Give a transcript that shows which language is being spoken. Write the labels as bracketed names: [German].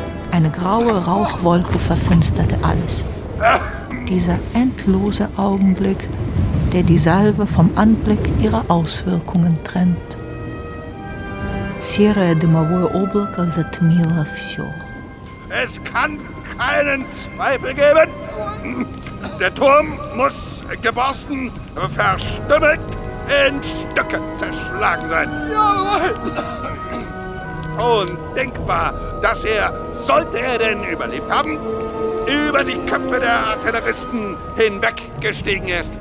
[German] Eine graue Rauchwolke verfinsterte alles. Dieser endlose Augenblick, der die Salve vom Anblick ihrer Auswirkungen trennt. [Russian] Серое дымовое облако затмило все. [German] Es kann keinen Zweifel geben. Der Turm muss geborsten, verstümmelt, in Stücke zerschlagen sein. Undenkbar, dass er, sollte er denn überlebt haben, über die Köpfe der Artilleristen hinweggestiegen ist.